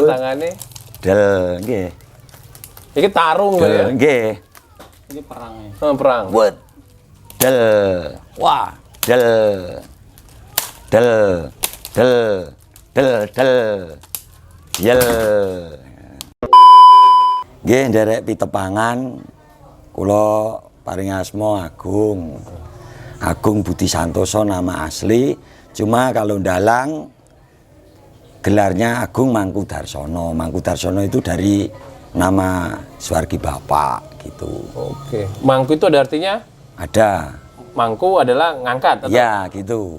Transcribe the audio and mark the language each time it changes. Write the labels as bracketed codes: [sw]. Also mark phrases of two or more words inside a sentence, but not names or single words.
[jv] Perangane Del nggih. iki tarung ya. Del nggih. [id] Ini perangnya. Perang. Wet. Del. Wah, del. Del. Del. Del del. Yel. [jv] Nggih nderek pitepangan kula paring asma Agung. [id] Agung Budi Santoso nama asli, cuma kalau dalang gelarnya Agung Mangku Darsono. Mangku Darsono itu dari nama Suwargi Bapak gitu. Oke. Mangku itu ada artinya? Ada. Mangku adalah ngangkat atau? Ya gitu.